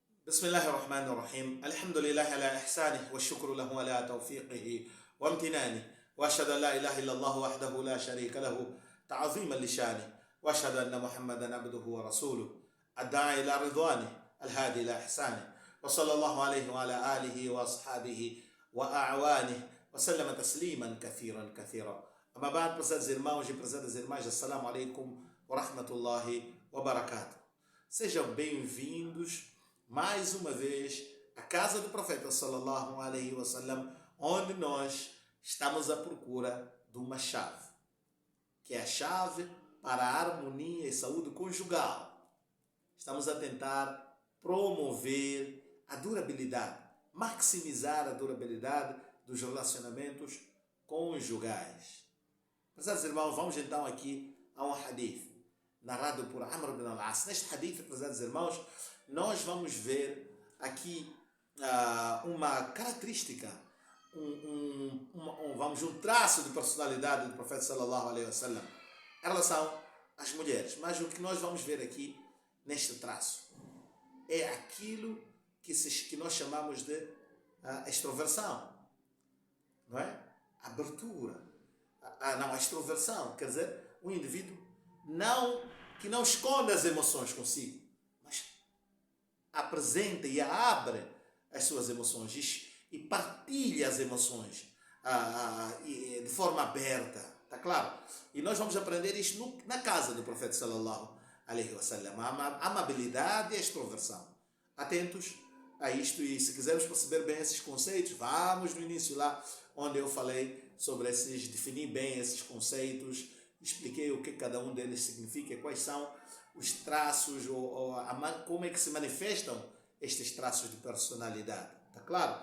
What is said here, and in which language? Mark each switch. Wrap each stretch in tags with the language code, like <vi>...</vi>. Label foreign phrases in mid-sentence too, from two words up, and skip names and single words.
<ar>بسم الله الرحمن الرحيم الحمد لله على إحسانه والشكر له على توفيقه وامتنانه وأشهد أن لا إله إلا الله وحده لا شريك له تعظيما لشانه وأشهد أن محمدا عبده ورسوله الداعي إلى رضوانه الهادي إلى إحسانه وصلى الله عليه وعلى آله وأصحابه وأعوانه وسلم تسليما كثيرا كثيرا. أما بعد,</ar> <pt>prezados irmãos e prezadas irmãs,</pt> <ar>السلام عليكم ورحمة الله وبركاته.</ar> <pt>Sejam bem-vindos mais uma vez à casa do profeta</pt> <ar>صلى الله عليه وسلم,</ar> <pt>onde nós estamos à procura de uma chave, que é a chave para a harmonia e saúde conjugal. Estamos a tentar promover a durabilidade, maximizar a durabilidade dos relacionamentos conjugais. Prezados irmãos, vamos então aqui a um hadith narrado por Amr ibn al-As. Neste hadith, prezados irmãos, nós vamos ver aqui uma característica, um traço de personalidade do profeta</pt> <ar>صلى الله عليه وسلم</ar> <pt>em relação às mulheres. Mas o que nós vamos ver aqui neste traço é aquilo que nós chamamos de extroversão, não é? Abertura. A extroversão, quer dizer, o indivíduo que não esconde as emoções consigo, mas apresenta e abre as suas emoções e partilha as emoções de forma aberta, está claro? E nós vamos aprender isto na casa do profeta</pt> <ar>صلى الله عليه وسلم,</ar> <pt>a amabilidade e a extroversão. Atentos a isto, e se quisermos perceber bem esses conceitos, vamos no início lá onde eu falei sobre defini bem esses conceitos, expliquei o que cada um deles significa, quais são os traços, como é que se manifestam estes traços de personalidade, está claro?</pt>